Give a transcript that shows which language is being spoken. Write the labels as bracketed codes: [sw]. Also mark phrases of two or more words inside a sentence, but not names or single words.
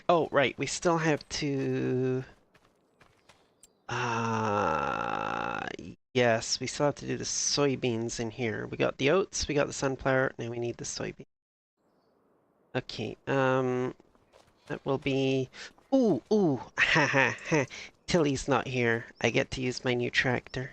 [en] Oh, right, we still have to... Uh, yes, we still have to do the soybeans in here. We got the oats, we got the sunflower, now we need the soybean. Okay, that will be... Ooh, ooh, ha ha ha. Tilly's not here. I get to use my new tractor.